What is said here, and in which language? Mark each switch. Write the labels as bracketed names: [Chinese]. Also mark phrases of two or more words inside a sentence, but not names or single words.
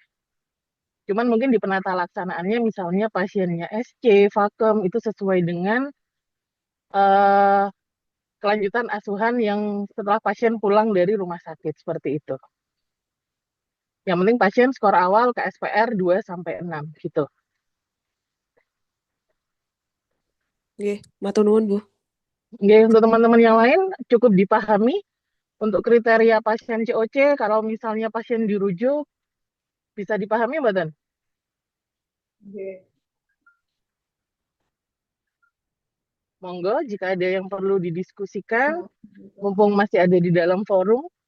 [Indonesian] Cuman mungkin di penata laksanaannya misalnya pasiennya SC, vakum, itu sesuai dengan kelanjutan asuhan yang setelah pasien pulang dari rumah sakit, seperti itu. Yang penting pasien skor awal KSPR 2 sampai 6 gitu. [Javanese] Nggih, matur nuwun, Bu. Nggih, [Indonesian] untuk teman-teman yang lain cukup dipahami untuk kriteria pasien COC kalau misalnya pasien dirujuk bisa dipahami mboten? Monggo jika ada yang perlu didiskusikan mumpung masih ada di dalam forum.